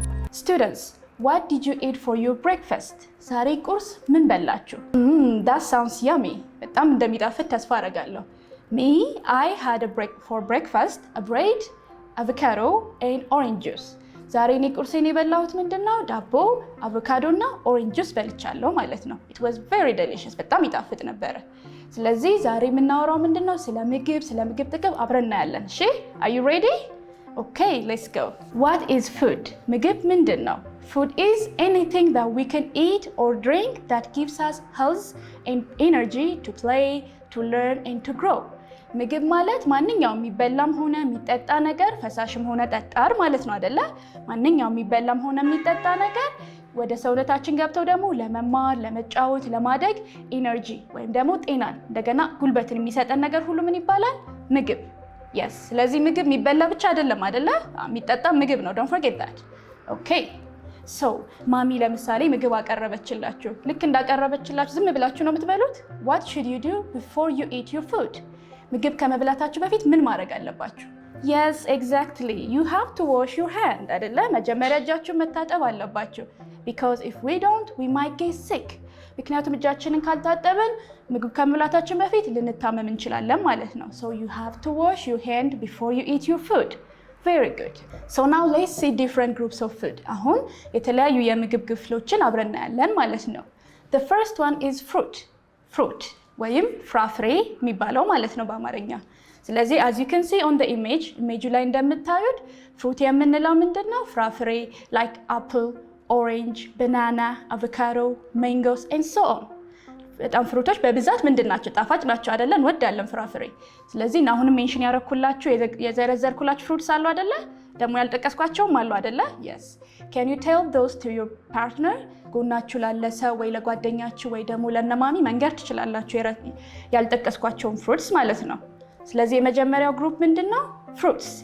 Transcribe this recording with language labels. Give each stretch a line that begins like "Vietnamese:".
English: students, what did you eat for your breakfast?
Amharic: ዛሬ ቁርስ ምን በላችሁ?
English: That sounds yummy.
Amharic: በጣም እንደሚጣፍጥ ተስፋ አደርጋለሁ።
English: Me, I had for breakfast a bread, avocado and orange juice.
Amharic: ዛሬ እኔ ቁርሴን የበላሁት ምንድነው? ዳቦ፣ አቮካዶ እና ኦሬንጅ ጁስ በልቻለሁ ማለት ነው።
English: It was very delicious.
Amharic: በጣም ይጣፍጥ ነበር። ስለዚህ ዛሬ የምናወራው ምንድነው? ስለ ምግብ ጥቅም አብረን እናያለን። እሺ?
English: Are you ready? Okay, let's go. What is food?
Amharic: ምግብ ምንድነው?
English: Food is anything that we can eat or drink that gives us health and energy to play, to learn and to grow.
Amharic: ምግብ ማለት ማንኛውም የሚበላም ሆነ የሚጠጣ ነገር ፈሳሽም ሆነ ጠጣር ማለት ነው አይደለ? ማንኛውም የሚበላም ሆነ የሚጠጣ ነገር ወደ ሰውነታችን ገብተው ደግሞ ለመማር፣ ለመጫወት፣ ለማደግ ኢነርጂ ወይም ደግሞ ጤናን እንደገና ጉልበትን የሚሰጠን ነገር ሁሉ ምን ይባላል? ምግብ። yes ስለዚህ ምግብ የሚበላ ብቻ አይደለም አይደለ? የሚጠጣ ምግብ ነው።
English: don't forget that.
Amharic: okay so ማሚ ለምሳሌ ምግብ አቀረበችላችሁ። ልክ እንዳቀረበችላችሁ ዝም ብላችሁ ነው የምትበሉት?
English: what should you do before you eat your food?
Amharic: ምግብ ከመብላታችሁ በፊት ምን ማድረግ አለባችሁ?
English: yes exactly you have to wash your hand
Amharic: አይደለ? መጀመሪያ እጃችሁን መታጠብ አለባችሁ
English: because if we don't we might get sick.
Amharic: ምክንያቱም እጃችንን ካልታጠብን ምግብ ከመብላታችን በፊት ልንታመም እንችላለን ማለት ነው።
English: so you have to wash your hand before you eat your food. very good. so now let's see different groups of food.
Amharic: አሁን የተለያዩ የምግብ ክፍሎችን አብረን እናያለን ማለት ነው።
English: the first one is fruit
Amharic: ወይም ፍራፍሬ የሚባለው ማለት ነው በአማርኛ። ስለዚህ
English: as you can see on the image
Amharic: ላይ እንደምታዩት fruit የምንለው ምንድነው?
English: ፍራፍሬ like apple, orange, banana, avocado, mangoes and so on.
Amharic: በጣም ፍሩቶች በብዛት ምንድናቸው? ጣፋጭ ናቸው አይደለ? እንወዳለን ፍራፍሬ። ስለዚህ አሁንም ሜንሽን ያረኩላችሁ የዘረዘርኩላችሁ ፍሩትስ አሉ አይደለ? ደግሞ ያልጠቀስኳቸውም አሉ አይደለ?
English: yes can you tell those to your partner?
Amharic: ጎናችሁ ላለ ሰው ወይ ለጓደኛችሁ ወይ ደግሞ ለነማሚ መንገር ትችላላችሁ ያልጠቀስኳቸውን ፍሩትስ ማለት ነው። ስለዚህ የመጀመሪያው ግሩፕ ምንድነው? fruits.